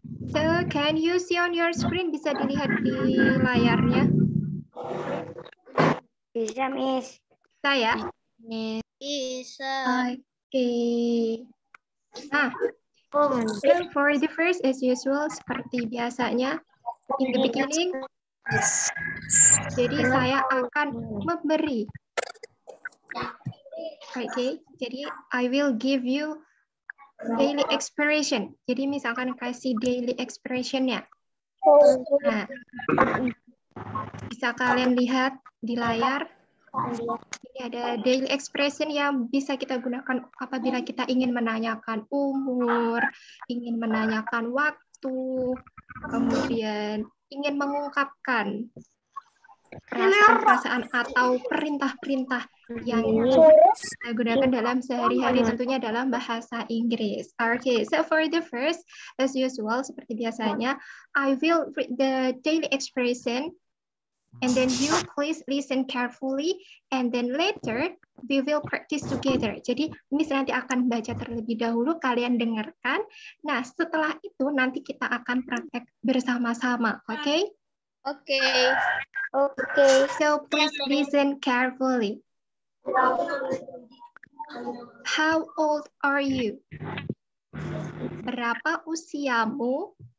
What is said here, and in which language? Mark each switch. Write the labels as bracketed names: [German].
[English] So, can you see on your screen? [Indonesian] Bisa dilihat di layarnya? Bisa, Miss. Bisa ya? Bisa. [English] Okay. Nah, so for the first, as usual, [Indonesian] seperti biasanya, [English] in the beginning, [Indonesian] jadi saya akan memberi. [English] Okay, jadi I will give you daily expression. [Indonesian] Jadi misalkan kasih daily expression-nya. Nah, bisa kalian lihat di layar. Ini ada daily expression yang bisa kita gunakan apabila kita ingin menanyakan umur, ingin menanyakan waktu, kemudian ingin mengungkapkan perasaan-perasaan atau perintah-perintah yang kita gunakan dalam sehari-hari, tentunya dalam bahasa Inggris. [English] Okay, so for the first, as usual, [Indonesian] seperti biasanya, [English] I will read the daily expression, and then you please listen carefully, and then later we will practice together. [Indonesian] Jadi, Miss nanti akan baca terlebih dahulu, kalian dengarkan. Nah, setelah itu nanti kita akan praktek bersama-sama, okay? [English] Okay. So please listen carefully. How old are you? [Indonesian] Berapa usiamu?